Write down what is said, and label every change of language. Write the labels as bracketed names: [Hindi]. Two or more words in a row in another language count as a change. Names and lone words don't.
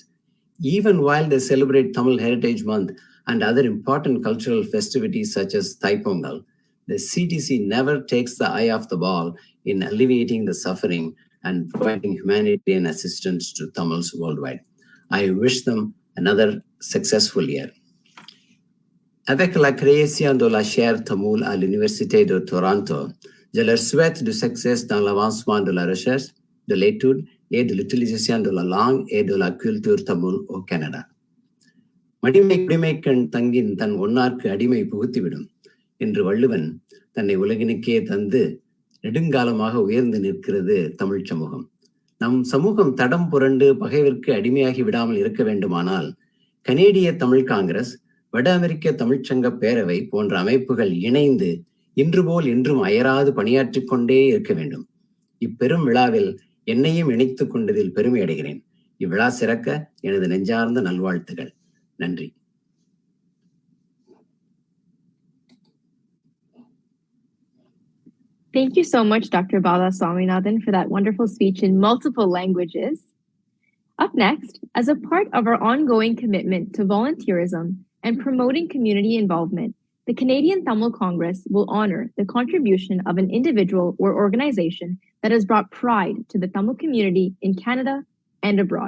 [English] Even while they celebrate Tamil Heritage Month and other important cultural festivities such as Thai Pongal, the CTC never takes the eye off the ball in alleviating the suffering and providing humanitarian assistance to Tamils worldwide. I wish them another successful year. [French] Avec la création de la chaire tamoule à l'Université de Toronto, je leur souhaite du succès dans l'avancement de la recherche, de l'étude et de l'utilisation de la langue et de la culture tamoule au Canada. [Tamil] மடிமை குடிமைக்கண் தங்கின் தன் ஒன்னார்க்கு அடிமை புகுத்திவிடும் என்று வள்ளுவன் தன்னை உலகினுக்கே தந்து நெடுங்காலமாக உயர்ந்து நிற்கிறது தமிழ் சமூகம். நம் சமூகம் தடம் புரண்டு பகைவிற்கு அடிமையாகி விடாமல் இருக்க வேண்டுமானால் கனேடிய தமிழ் காங்கிரஸ், வட அமெரிக்க தமிழ்ச்சங்க பேரவை போன்ற அமைப்புகள் இணைந்து இன்று போல் என்றும் அயராது பணியாற்றிக் கொண்டே இருக்க வேண்டும். இப்பெரும் விழாவில் என்னையும் இணைத்துக் கொண்டதில் பெருமை அடைகிறேன். இவ்விழா சிறக்க எனது நெஞ்சார்ந்த நல்வாழ்த்துகள். நன்றி. [English] Thank you so much, Dr. Bala Swaminathan, for that wonderful speech in multiple languages. Up next, as a part of our ongoing commitment to volunteerism and promoting community involvement, the Canadian Tamil Congress will honor the contribution of an individual or organization that has brought pride to the Tamil community in Canada and abroad.